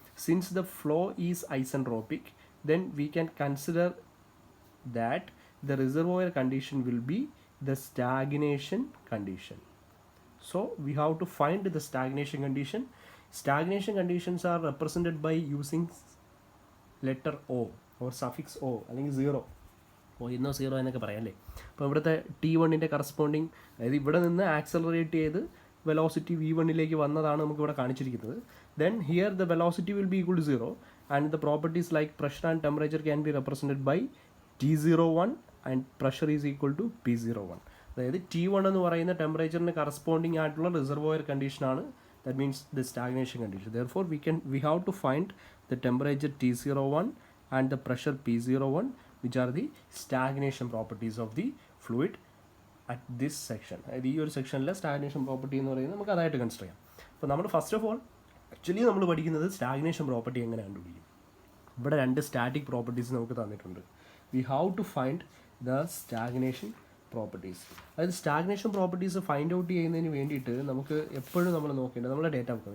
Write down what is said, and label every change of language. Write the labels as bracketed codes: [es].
[en] Since the flow is isentropic, then we can consider that the reservoir condition will be the stagnation condition. So we have to find the stagnation condition. Stagnation conditions are represented by using letter O or suffix O [ml] അല്ലെങ്കിൽ 0 എന്നോ 0 എന്നൊക്കെ പറയാം അല്ലേ. അപ്പോൾ ഇവിടുത്തെ T1ൻ്റെ corresponding, അതായത് ഇവിടെ നിന്ന് ആക്സലറേറ്റ് ചെയ്ത് വെലോസിറ്റി V1ലേക്ക് വന്നതാണ് നമുക്കിവിടെ കാണിച്ചിരിക്കുന്നത്. [en] Then here the velocity will be equal to 0 and the properties like pressure and temperature can be represented by T01 and pressure is equal to P01. [ml] അതായത് T1 എന്ന് പറയുന്ന ടെമ്പറേച്ചറിന് കറസ്പോണ്ടിങ് ആയിട്ടുള്ള റിസർവോയർ കണ്ടീഷനാണ്. [en] That means the stagnation condition. Therefore we have to find the temperature T01 and the pressure P01, which are the stagnation properties of the fluid at this section. [ml] അതായത് ഈ ഒരു സെക്ഷനിലെ stagnation property എന്ന് പറയുന്നത് നമുക്ക് അതായിട്ട് consider ചെയ്യാം. അപ്പോൾ നമ്മൾ ഫസ്റ്റ് ഓഫ് ഓൾ ആക്ച്വലി നമ്മൾ പഠിക്കുന്നത് സ്റ്റാഗ്നേഷൻ പ്രോപ്പർട്ടി എങ്ങനെ കണ്ടുപിടിക്കും. ഇവിടെ 2 സ്റ്റാറ്റിക് പ്രോപ്പർട്ടീസ് നമുക്ക് തന്നിട്ടുണ്ട്. [en] We have to find the stagnation properties. [ml] അതായത് സ്റ്റാഗ്നേഷൻ പ്രോപ്പർട്ടീസ് ഫൈൻഡ് ഔട്ട് ചെയ്യുന്നതിന് വേണ്ടിയിട്ട് നമുക്ക് എപ്പോഴും നമ്മൾ നോക്കേണ്ടത് നമ്മുടെ ഡേറ്റ ബുക്ക്.